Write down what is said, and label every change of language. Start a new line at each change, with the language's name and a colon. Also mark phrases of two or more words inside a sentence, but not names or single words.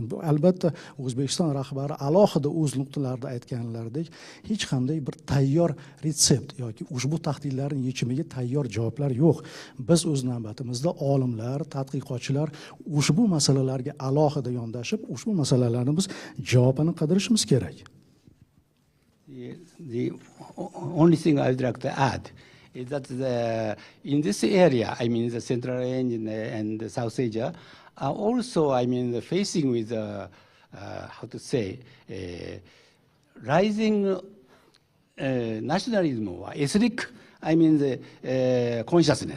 Uzbek: Albatta, O'zbekiston rahbari alohida o'z nuqtalarida aytganlaridek, hech qanday bir tayyor retsept yoki ushbu tahdidlarning yechimiga tayyor javoblar yo'q. Biz o'z navbatimizda olimlar, tadqiqotchilar ushbu masalalarga alohida yondashib, ushbu masalalarni biz javobini qidirishimiz kerak.
English: The only thing I would like to add is that in this area, I mean the Central Asia and South Asia, are also, I mean, facing with, how to say, rising nationalism or ethnic, I mean, the consciousness.